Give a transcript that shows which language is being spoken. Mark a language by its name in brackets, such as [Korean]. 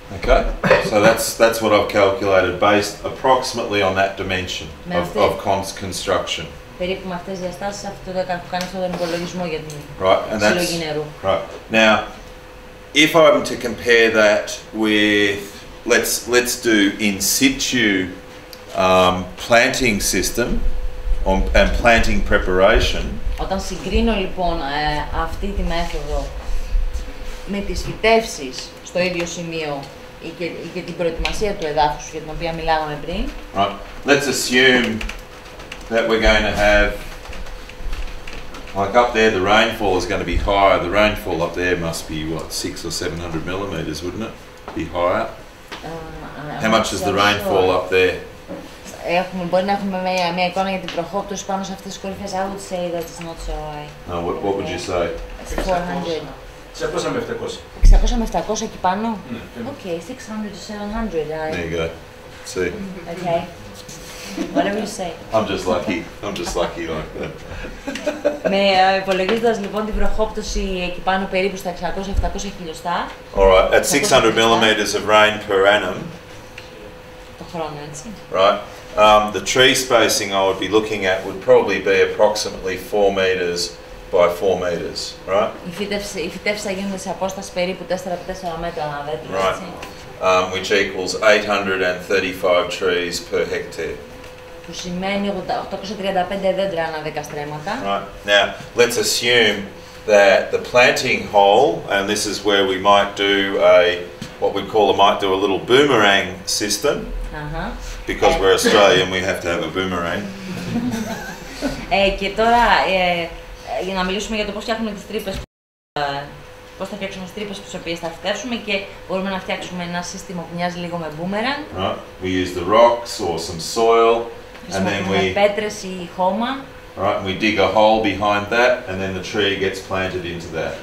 [English] Okay, so that's what I've calculated based approximately on that dimension of construction. [Greek] Περίπου με αυτές τις διαστάσεις αυτό το κάνει αυτόν τον υπολογισμό για την συλλογή νερού. [English] Right. Now, if I'm to compare that with, let's do in situ planting system and planting preparation. [Greek] Όταν συγκρίνω λοιπόν αυτή τη μέθοδο με τις φυτεύσεις στο ίδιο σημείο και την προετοιμασία του εδάφους για την οποία μιλάγαμε πριν. [English] Right. Let's assume that we're going to have, like up there, the rainfall is going to be higher. The rainfall up there must be what, 600 or 700 millimeters, wouldn't it? Be higher. How much is the rainfall up there? [Greek] Μπορεί να έχουμε μια εικόνα για την προχώπτωση πάνω σε αυτές τις κορυφές. [English] I would say that it's not so high. No, what would you say? 400. [Greek] 600 με 700. 600 με 700 εκεί πάνω? [English] Okay, 600 to 700. There you go. See. Okay. Whatever you say. I'm just lucky. I'm just lucky like that. [Greek] Υπολογίζοντας λοιπόν την προχώπτωση εκεί πάνω περίπου στα 600-700 χιλιοστά. [English] Alright, at 600 millimeters of rain per annum. [Greek] Το χρόνο, έτσι. [English] Right. The tree spacing I would be looking at would probably be approximately 4 meters by 4 meters, right? [Greek] Οι φυτεύσεις θα γίνονται σε απόσταση περίπου 4 από 4 μέτρα ανά δέντρο, έτσι. [English] Which equals 835 trees per hectare. [Greek] Που σημαίνει 835 δέντρα ανά 10 στρέμματα. [English] Right. Now, let's assume that the planting hole, and this is where we might do might do a little boomerang system. Because we're Australian, we have to have a boomerang. [Greek] Και τώρα, για να μιλήσουμε για το πώς φτιάχνουμε τις τρύπες, πώς θα φτιάξουμε τις τρύπες τις οποίες θα φυτεύσουμε και μπορούμε να φτιάξουμε ένα σύστημα που μοιάζει λίγο με boomerang. [English] Right. We use the rocks or some soil, and then we [Greek] πέτρες ή χώμα. [English] Right, we dig a hole behind that, and then the tree gets planted into that.